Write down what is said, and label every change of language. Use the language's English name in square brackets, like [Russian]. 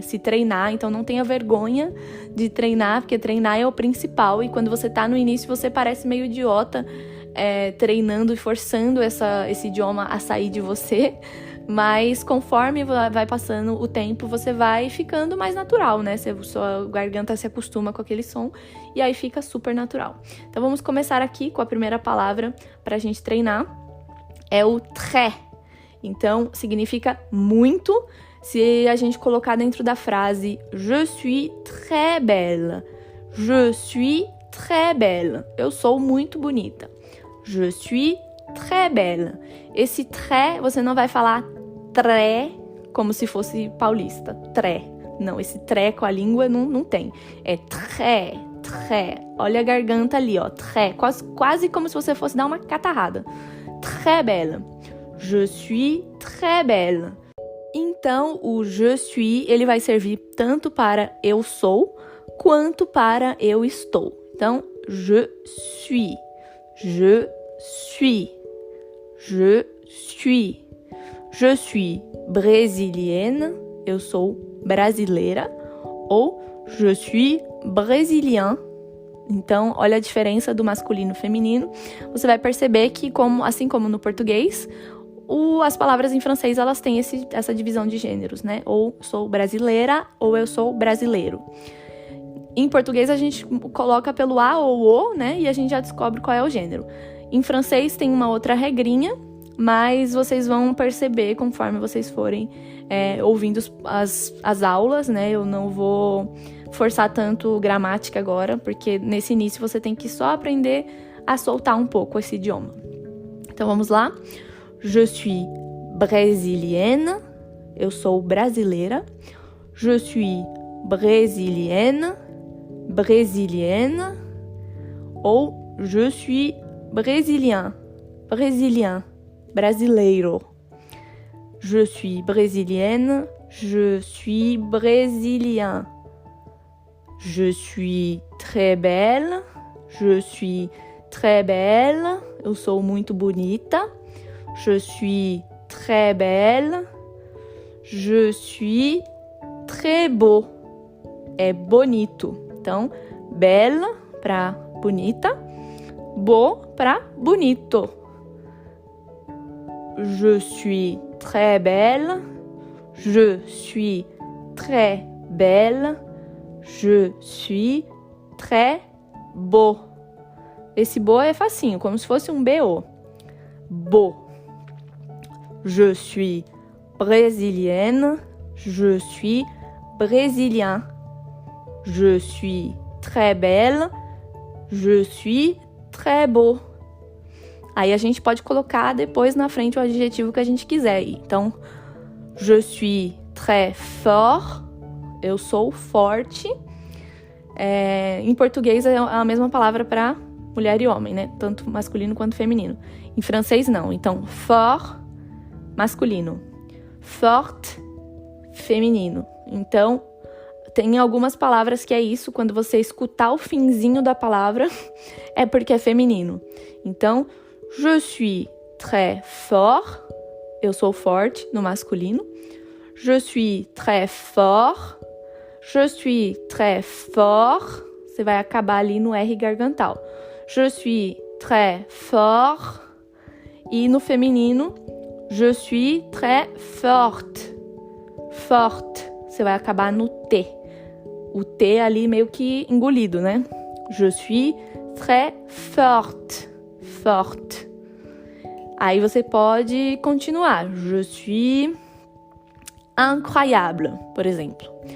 [Portuguese] Se treinar, então não tenha vergonha de treinar, porque treinar é o principal, e quando você tá no início você parece meio idiota treinando e forçando esse idioma a sair de você. Mas conforme vai passando o tempo, você vai ficando mais natural, né? Sua garganta se acostuma com aquele som e aí fica super natural. Então vamos começar aqui com a primeira palavra pra gente treinar. É o très. Então significa muito. Se a gente colocar dentro da frase [French] Je suis très belle. Je suis très belle. [Portuguese] Eu sou muito bonita. [French] Je suis très belle. Esse très, você não vai falar tré, como se fosse paulista. Tré. Não, esse tré com a língua não tem. É très, très. Olha a garganta ali, ó. Très. Quase como se você fosse dar uma catarrada. Très belle. Je suis très belle. [Portuguese] Então, o je suis, ele vai servir tanto para eu sou, quanto para eu estou. [French] Então, je suis. Je suis. Je suis. Je suis brésilienne, [Portuguese] eu sou brasileira, [French] ou je suis brésilien. [Portuguese] Então, olha a diferença do masculino e feminino. Você vai perceber que, assim como no português, as palavras em francês elas têm essa divisão de gêneros, né? Ou sou brasileira, ou eu sou brasileiro. Em português, a gente coloca pelo A ou O, né? E a gente já descobre qual é o gênero. Em francês, tem uma outra regrinha, mas vocês vão perceber conforme vocês forem ouvindo as aulas, né? Eu não vou forçar tanto gramática agora, porque nesse início você tem que só aprender a soltar um pouco esse idioma. Então vamos lá. [French] Je suis brésilienne, [Portuguese] eu sou brasileira. [French] Je suis brésilienne, brésilienne. Ou je suis brésilien, brésilien. Brasileiro. Je suis brésilienne, je suis brésilien. Je suis très belle, je suis très belle. [Portuguese] Eu sou muito bonita. [French] Je suis très belle. Je suis très beau. [Portuguese] É bonito. Então, belle para bonita, beau para bonito. [French] Je suis très belle, je suis très belle, je suis très beau. [Portuguese] Esse beau é facinho, como se fosse um B-O. [French] Beau. Je suis brésilienne, je suis brésilien. Je suis très belle, je suis très beau. [Portuguese] Aí a gente pode colocar depois na frente o adjetivo que a gente quiser. Então, [French] je suis très fort, [Portuguese] eu sou forte. Em português é a mesma palavra para mulher e homem, né? Tanto masculino quanto feminino. Em francês, não. Então, fort, masculino. Forte, feminino. Então, tem algumas palavras que é isso. Quando você escutar o finzinho da palavra, é porque é feminino. Então, [French] je suis très fort, [Portuguese] eu sou forte no masculino. [French] Je suis très fort. Je suis très fort. [Portuguese] Você vai acabar ali no R gargantal. [French] Je suis très fort. [Portuguese] E no feminino, [French] je suis très forte. [Portuguese] Forte. Você vai acabar no T. O T ali meio que engolido, né? [French] Je suis très forte. Forte. [Portuguese] Aí você pode continuar. [French] Je suis incroyable, [Portuguese] por exemplo.